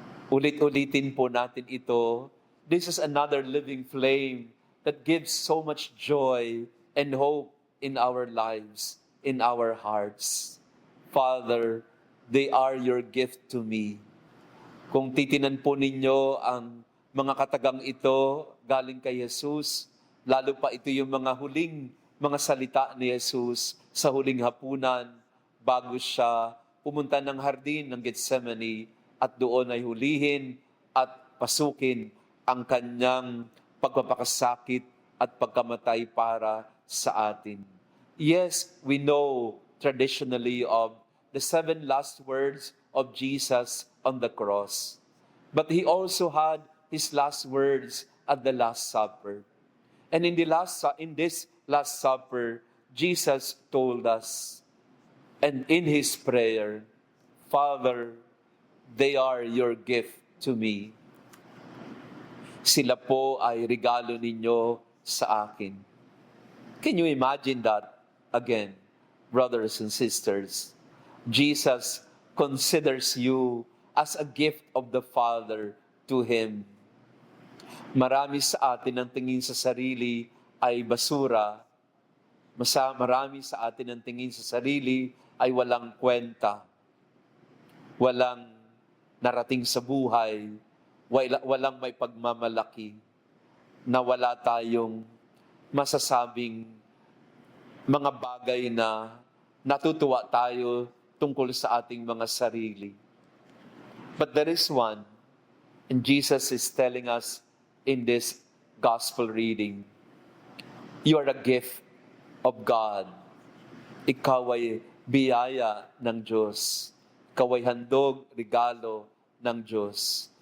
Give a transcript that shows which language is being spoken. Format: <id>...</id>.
<tl>Ulit-ulitin po natin ito.</tl> <en>This is another living flame that gives so much joy and hope in our lives, in our hearts. Father, they are your gift to me.</en> <tl>Kung titinan po ninyo ang mga katagang ito galing kay Jesus, lalo pa ito yung mga huling mga salita ni Jesus sa huling hapunan bago siya pumunta ng hardin ng Gethsemane at doon ay hulihin at pasukin ang kanyang pagpapakasakit at pagkamatay para sa atin.</tl> <en>Yes, we know traditionally of the 7 last words of Jesus on the cross. But he also had his last words at the Last Supper. And in this Last Supper, Jesus told us, and in his prayer, Father, they are your gift to me.</en> <tl>Sila po ay regalo ninyo sa akin.</tl> <en>Can you imagine that again, brothers and sisters? Jesus considers you as a gift of the Father to Him.</en> <tl>Marami sa atin ang tingin sa sarili ay basura. Marami sa atin ang tingin sa sarili ay walang kwenta. Walang narating sa buhay. Walang may pagmamalaki. Na wala tayong masasabing mga bagay na natutuwa tayo tungkol sa ating mga sarili.</tl> <en>But there is one, and Jesus is telling us in this gospel reading, you are a gift of God.</en> <tl>Ikaw ay biyaya ng Diyos. Ikaw ay handog, regalo ng Diyos.</tl>